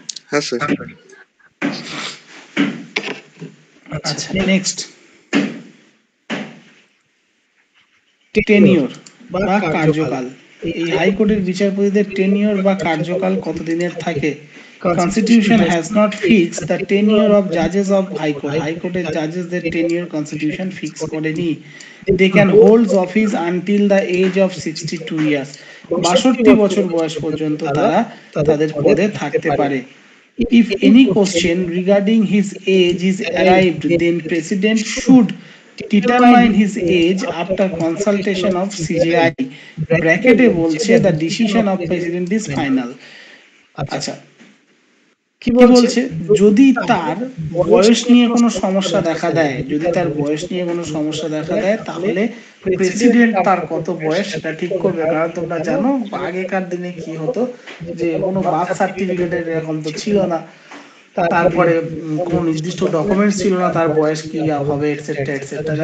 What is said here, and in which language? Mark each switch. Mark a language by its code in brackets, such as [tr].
[bn] হ্যাঁ স্যার। আচ্ছা, next, tenure বা কার্যকাল। এই হাইকোর্টের বিচারপতিদের টেনিওর বা কার্যকাল কতদিনের থাকে? [en] Constitution has not fixed the tenure of judges of High Court. [bn] High Court এর জাজেসদের tenure Constitution fix করেনি। [en] They can hold office until the age of 62 years. [bn] 62 বছর বয়স পর্যন্ত তারা তাদের পদে থাকতে পারে। [en] If any question regarding his age is arrived, then President should determine his age after consultation of CJI. [bn] ব্র্যাকেটে বলছে [en] the decision of President is final. [bn] আচ্ছা, কি বলছে, যদি তার বয়স নিয়ে কোনো সমস্যা দেখা দেয়, যদি তার বয়স নিয়ে কোনো সমস্যা দেখা দেয়, তাহলে প্রেসিডেন্ট তার কত বয়স সেটা ঠিক করবে। কারণ তোমরা জানো আগেকার দিনে কি হতো, যে কোনো বার্থ সার্টিফিকেটের এরকম তো ছিল না, তারপরে কোনো নির্দিষ্ট ডকুমেন্টস ছিল না তার বয়স কি হবে এটসেট্রা এটসেট্রা।